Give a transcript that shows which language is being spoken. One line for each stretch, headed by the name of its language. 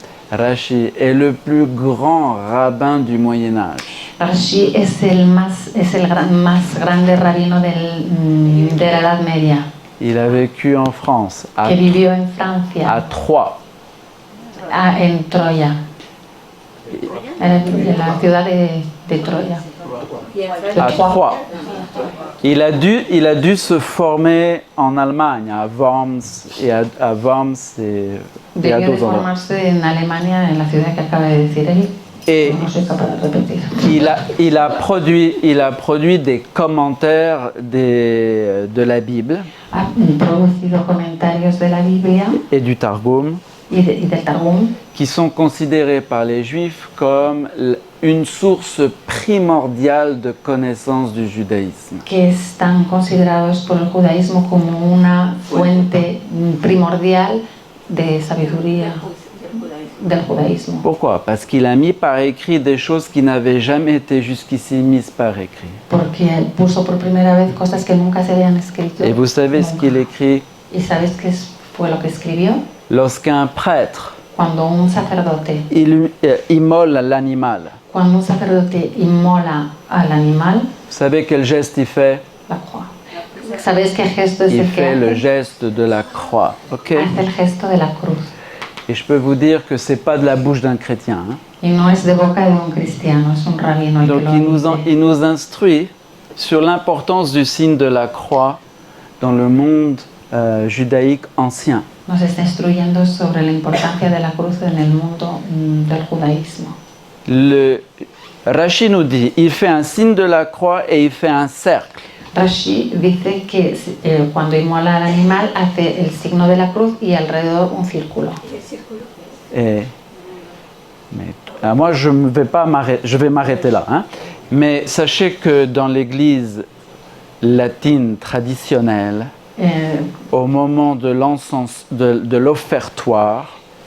French: Rashi est le plus grand rabbin du Moyen Âge.
Spanish: Rashi es el más grande rabino de la Edad Media,
French: Il a vécu en France,
Spanish: que vivió en
French: à
Spanish: Francia,
French: Troyes.
Spanish: en Troya, en la ciudad de Troya.
French: À Troyes. Il a dû se former en Allemagne, à Worms et à Worms et à
Spanish: Debió de
French: d'autres endroits.
Spanish: formarse en Alemania, en la ciudad que acaba de decir él.
French: Et
Spanish: No soy capaz de repetir.
French: il a produit des commentaires de la Bible
Spanish: Ha producido comentarios de la Biblia
French: et du Targum
Spanish: y del Targum
French: qui sont considérés par les Juifs comme une source primordiale de connaissance du judaïsme.
Spanish: que están considerados por el judaísmo como una fuente primordial de sabiduría del judaísmo.
French: Pourquoi? Parce qu'il a mis par écrit des choses qui n'avaient jamais été jusqu'ici mises par écrit.
Spanish: Porque él puso por primera vez cosas que nunca se habían escrito.
French: Et vous savez ce
Spanish: Nunca.
French: qu'il écrit?
Spanish: ¿Y sabes fue lo que escribió?
French: Lorsqu'un prêtre
Spanish: Cuando un sacerdote,
French: immole l'animal,
Spanish: cuando un sacerdote inmola al animal,
French: vous savez quel geste il fait? la croix.
Spanish: ¿Sabes qué gesto es
French: Il
Spanish: el que
French: fait le
Spanish: hace?
French: geste de la croix. Ok?
Spanish: Hace el gesto de la cruz.
French: Et je peux vous dire que c'est pas de la bouche d'un chrétien. Hein.
Spanish: Y no es de boca de un cristiano, es un rabino el
French: Donc
Spanish: que lo dice.
French: il nous instruit sur l'importance du signe de la croix dans le monde judaïque ancien.
Spanish: Nos está instruyendo sobre la importancia de la cruz en el mundo del judaísmo.
French: Le Rashi nous dit, il fait un signe de la croix et il fait un cercle.
Spanish: Rashi dice que cuando inmola al animal hace el signo de la cruz y alrededor un círculo.
French: Et, mais, moi, je vais m'arrêter là. Hein. Mais sachez que dans l'église latine traditionnelle, au moment de l'encens, de l'offertoire,